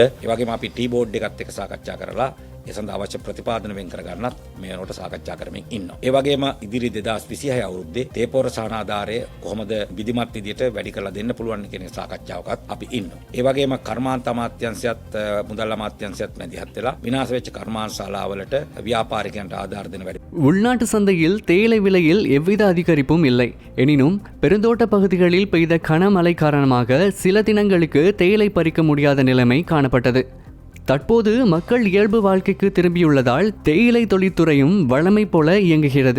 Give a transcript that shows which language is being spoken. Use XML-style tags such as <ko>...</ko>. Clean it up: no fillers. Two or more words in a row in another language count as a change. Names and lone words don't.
<si>ඒ වගේම අපි</si> <en>tea board</en> <si>එකත් එක්ක සාකච්ඡා කරලා ඒ සඳහා අවශ්‍ය ප්‍රතිපාදන වෙන් කරගන්නත් මේ වෙනකොට සාකච්ඡා කරමින් ඉන්නවා. ඒ වගේම ඉදිරි 2026 අවුරුද්දේ තේපොර සහනාධාරය කොහොමද විධිමත් විදියට වැඩි කරලා දෙන්න පුළුවන් කියන සාකච්ඡාවකත් අපි ඉන්නවා. ඒ වගේම කර්මාන්ත අමාත්‍යාංශයත් මුදල් අමාත්‍යාංශයත් මැදිහත් වෙලා විනාශ වෙච්ච කර්මාන්ත ශාලාවලට ව්‍යාපාරිකයන්ට ආධාර දෙන වැඩි.</si> <ta>உள்நாட்டு சந்தையில் தேயிலை விலையில் எவ்வித அதிகரிப்பும் இல்லை. எனினும் பெருந்தோட்ட பகுதிகளில் பெய்த கனமழை காரணமாக சில தினங்களுக்கு தேயிலை பறிக்க முடியாத நிலைமை காணப்பட்டது. தற்போது மக்கள் இயல்பு வாழ்க்கைக்கு திரும்பியுள்ளதால் தேயிலை தொழிற்துறையும் வழமை போல இயங்குகிறது.</ta>